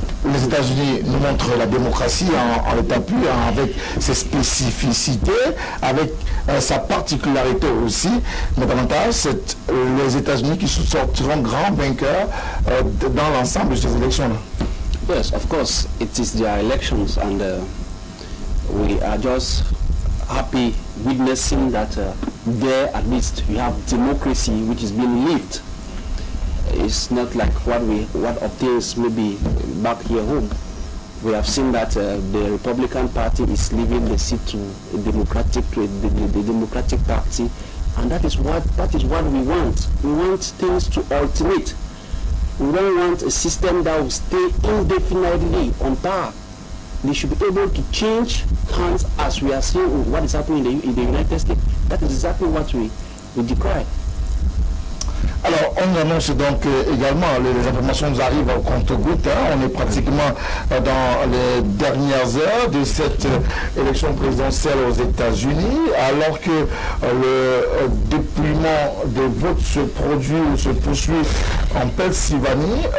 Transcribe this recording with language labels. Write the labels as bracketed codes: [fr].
[fr] Les États-Unis nous montrent la démocratie en l'état pur, avec ses spécificités, avec sa particularité aussi, mais davantage c'est les États-Unis qui sortiront grands vainqueurs dans l'ensemble de ces élections-là. [en] Yes, of course, it is their elections, and we are just happy witnessing that there at least you have democracy which is being lived. It's not like what obtains maybe back here home. We have seen that the Republican Party is leaving the seat to the Democratic Party, and that is what we want. We want things to alternate. We don't want a system that will stay indefinitely on power. They should be able to change hands, as we are seeing what is happening in the United States. That is exactly what we decry. [fr] Alors, on annonce donc également, les informations nous arrivent au compte-gouttes, hein, on est pratiquement dans les dernières heures de cette élection présidentielle aux États-Unis, alors que le dépouillement des votes se produit ou se poursuit en Pennsylvanie.